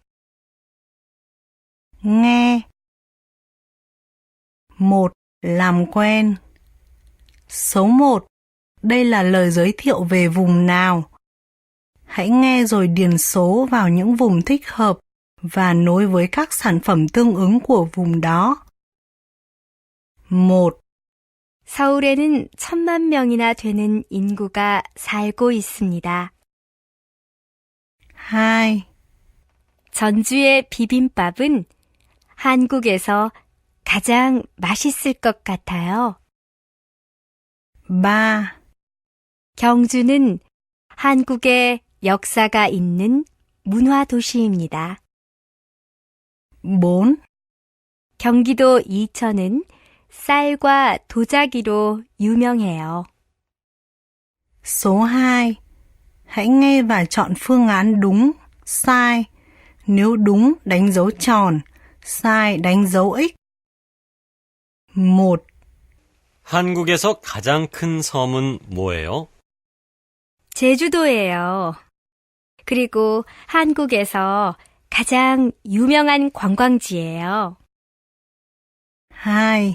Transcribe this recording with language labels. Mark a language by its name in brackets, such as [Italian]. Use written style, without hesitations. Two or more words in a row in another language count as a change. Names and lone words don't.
[Vietnamese] Nghe. 1. Làm quen. Số 1. Đây là lời giới thiệu về vùng nào. Hãy nghe rồi điền số vào những vùng thích hợp và nối với các sản phẩm tương ứng của vùng đó. 1. [Korean] 서울에는 1,000만 명이나 되는 인구가 살고 있습니다. 2. 전주의 비빔밥은 한국에서 가장 맛있을 것 같아요. 3. 경주는 한국의 역사가 있는 문화 도시입니다. 4. 경기도 이천은 쌀과 도자기로 유명해요. [Vietnamese] Số 2. Hãy nghe và chọn phương án đúng, sai. Nếu đúng, đánh dấu tròn. sai, đánh dấu X. 1. [Korean] 한국에서 가장 큰 섬은 뭐예요? 제주도예요. 그리고 한국에서 가장 유명한 관광지예요. 2.